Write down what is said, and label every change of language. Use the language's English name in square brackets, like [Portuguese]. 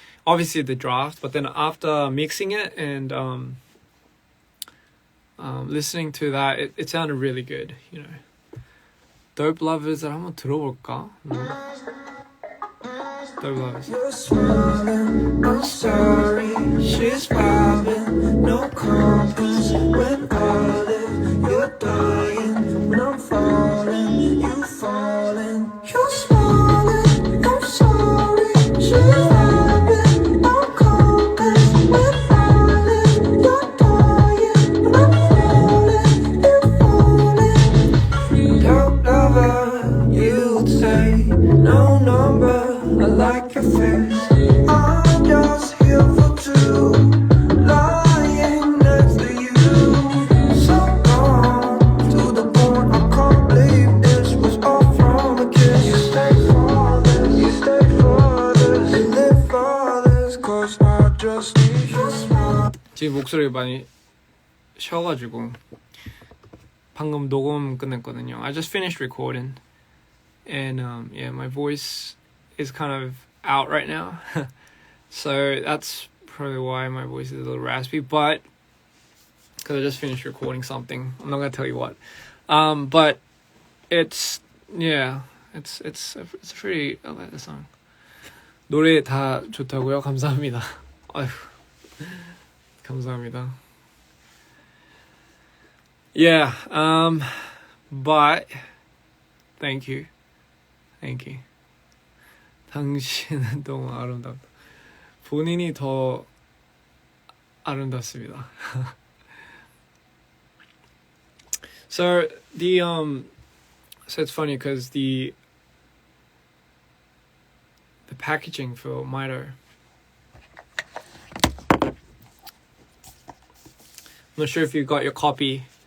[English] Obviously the draft, but then after mixing it and listening to that, it sounded really good, you know. [Korean] Dope Lovers을 한번 들어볼까? [English] Dope Lovers. You're smiling, I'm sorry. She's vibing, no compass. When I live, you're dying. When I'm falling, you falling. You're smiling, I'm sorry. She's vibing, no compass. When I live, you're dying. When I'm falling, you're falling. Dope lover, you'd say no number. I like your face. I'm just here for two, lying next to you. So gone to the point I can't believe this was all from a kiss. You stay for this, you stay for this, you live for this, 'cause I just need your smile. [Korean] 지금 목소리가 많이 쉬어가지고 방금 녹음 끝냈거든요. [English] I just finished recording, and yeah, my voice is kind of out right now. So that's probably why my voice is a little raspy, but because I just finished recording something. I'm not gonna tell you what. But it's, yeah, it's pretty, I like the song. [Korean] 노래 다 좋다고요? 감사합니다. 아휴, 감사합니다. [English] Yeah, but thank you. [Korean] 당신은 너무 아름답다. 본인이 더 아름답습니다. [English] So so it's funny because the packaging for Mito, I'm not sure if you got your copy.